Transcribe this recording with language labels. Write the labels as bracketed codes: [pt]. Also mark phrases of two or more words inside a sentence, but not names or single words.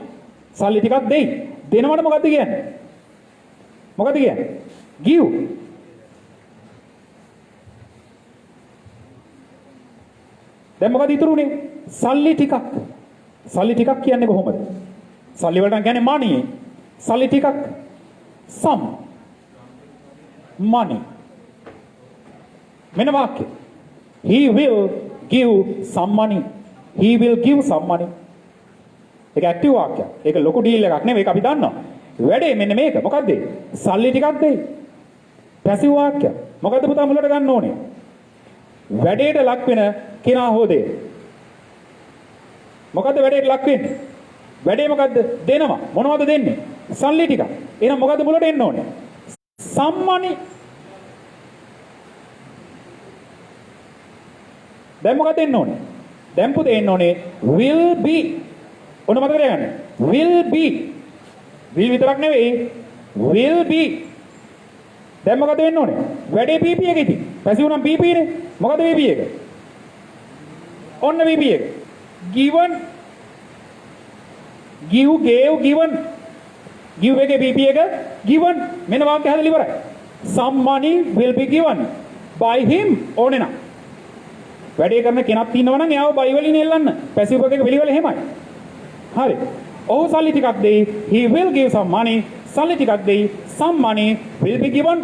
[si] සල්ලි ටිකක් දෙයි. දෙනවට මොකද්ද කියන්නේ? මොකද්ද කියන්නේ? give. දැන් මොකද ඉතුරුනේ? සල්ලි ටිකක්. සල්ලි ටිකක් කියන්නේ කොහොමද? සල්ලි වලට කියන්නේ money. සල්ලි ටිකක්. [en] some money. [si] මෙන්න වාක්‍ය. [en] He will give some money. He will give some money. [si] ඒක ඇක්ටිව් වාක්‍යයක්. ඒක ලොකු ඩීල් එකක් නෙවෙයි. ඒක අපි දන්නවා. වැඩේ මෙන්න මේක. මොකද්ද? සල්ලි ටිකක් දෙයි. පැසිව් වාක්‍යයක්. මොකද්ද පුතා මුලට ගන්න ඕනේ? වැඩේට ලක් වෙන කෙනා හොදේ. මොකද්ද වැඩේට ලක් වෙන්නේ? වැඩේ මොකද්ද? දෙනවා. මොනවද දෙන්නේ? සල්ලි ටික. එහෙනම් මොකද්ද මුලට එන්න ඕනේ? [en] some money. [si] දැන් මොකද එන්න ඕනේ? දැන් පුතේ එන්න ඕනේ [en] will be. [si] ඔන්න මතක තියාගන්න. [en] will be. [si] will විතරක් නෙවෙයි [en] will be. [si] දැන් මොකද වෙන්න ඕනේ? වැඩේ PP එක ඉතින්. පැසිව් නම් PP නේ. මොකද PP එක? ඔන්න PP එක. [en] given give gave given give [si] එකේ PP එක given මෙන්න වාක්‍ය හදලා ඉවරයි. [en] some money will be given by him [si] ඕනේ නම්. වැඩේ කරන කෙනෙක් ඉන්නවා නම් එයාව by වලින් එල්ලන්න. passive එක පිළිවෙල එහෙමයි. හරි. ඔහු සල්ලි ටිකක් දෙයි. [en] he will give some money. [si] සල්ලි ටිකක් දෙයි. [en] some money will be given.